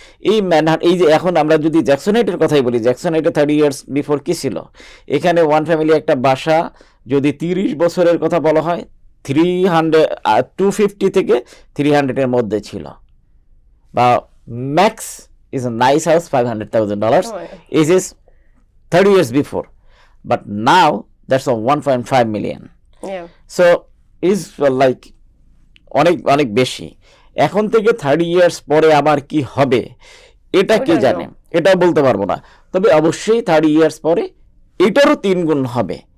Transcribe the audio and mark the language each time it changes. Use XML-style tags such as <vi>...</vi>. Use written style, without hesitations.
<bn>এই ম্যানহাট, এই যে এখন আমরা যদি জ্যাকসন হাইটের কথাই বলি, জ্যাকসন হাইটে 30 ইয়ার্স বিফোর কি ছিল, এখানে ওয়ান ফ্যামিলি একটা বাসা যদি 30 বছরের কথা বলা হয়, 250 থেকে 300-এর মধ্যে ছিল, বা max</bn> <en>is a nice house,</en> <bn>$500,000.</bn> <en>It is 30 years before, but now that's a 1.5 million. So is like</en> <bn>অনেক বেশি। এখন থেকে 30 ইয়ার্স পরে আবার কি হবে এটা কে জানে, এটা বলতে পারবো না। তবে অবশ্যই 30 ইয়ার্স পরে এটারও 3 গুণ হবে।</bn>